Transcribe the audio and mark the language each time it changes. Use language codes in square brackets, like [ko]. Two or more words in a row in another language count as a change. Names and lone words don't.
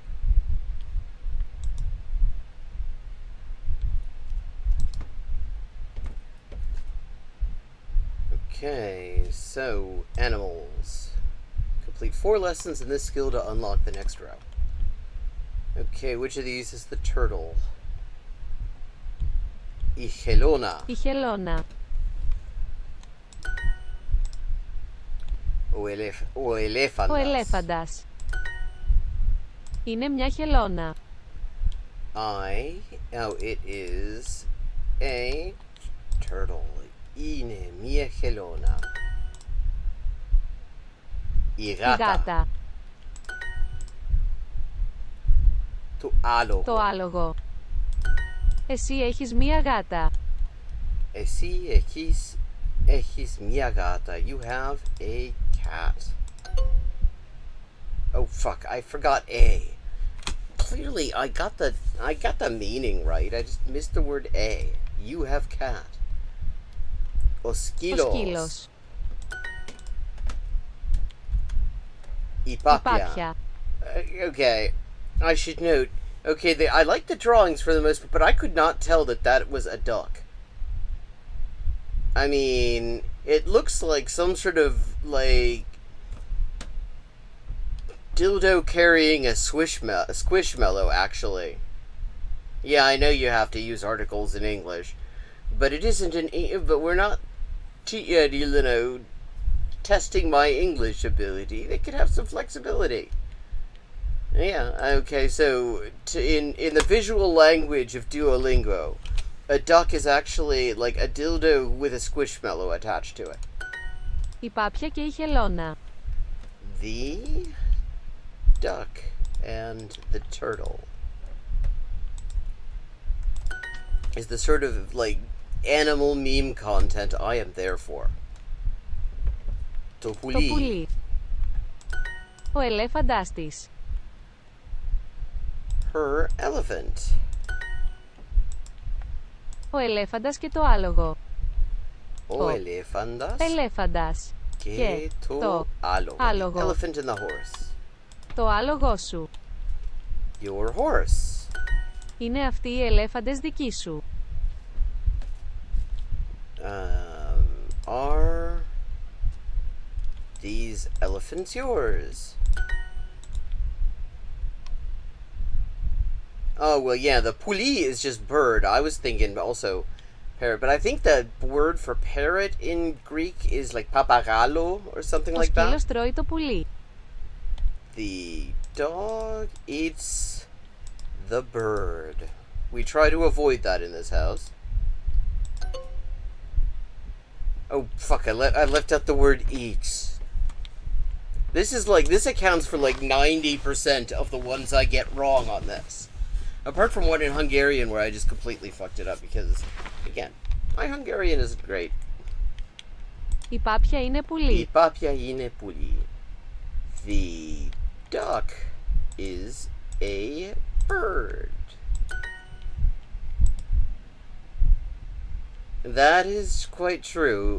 [en] Okay, so animals. Complete 4 lessons in this skill to unlock the next row. Okay, which of these is the turtle? [el] Η χελώνα. Η χελώνα. Ο ελέφαντας. Ο ελέφαντας. Είναι μια χελώνα. [en] It is a turtle. [el] Είναι μια χελώνα. Η Η γάτα. γάτα. Το άλογο. Το άλογο. Εσύ έχεις μια γάτα. Εσύ έχεις μια γάτα. [en] You have a cat. Oh fuck, I forgot a. Clearly I got the meaning right. I just missed the word a. You have cat. [el] Ο σκύλος. Ο σκύλος. Η Η πάπια. πάπια. [en] Okay, I should note. Okay, I like the drawings for the most part, but I could not tell that was a duck. I mean, it looks like some sort of, like, dildo carrying a squishmallow, actually. Yeah, I know you have to use articles in English, but it isn't but we're not, testing my English ability. They could have some flexibility. Yeah, okay, so in the visual language of Duolingo, a duck is actually like a dildo with a squishmallow attached to it. [el] Η πάπια και η χελώνα. [en] The duck and the turtle is the sort of like animal meme content I am there for. [el] Το Το πουλί. πουλί. Ο ελέφαντάς της. [en] Her elephant. [el] Ο ελέφαντας και το άλογο. Ο ελέφαντας Ελέφαντας. και το άλογο. άλογο. [en] Elephant and the horse. [el] Το άλογό σου. [en] Your horse. [el] Είναι αυτοί οι ελέφαντες δικοί σου. [en] Are these elephants yours? Oh, well, yeah, the puli is just bird. I was thinking also parrot, but I think the word for parrot in Greek is like papagallo or something [el] Ο [en] like that. [el] σκύλος τρώει το πουλί. [en] The dog eats the bird. We try to avoid that in this house. Oh, fuck, I left out the word eats. This accounts for like 90% of the ones I get wrong on this. Apart from one in Hungarian where I just completely fucked it up because, again, my Hungarian isn't great. [el] Η πάπια είναι πουλί. Η πάπια είναι πουλί. [en] The duck is a bird. That is quite true.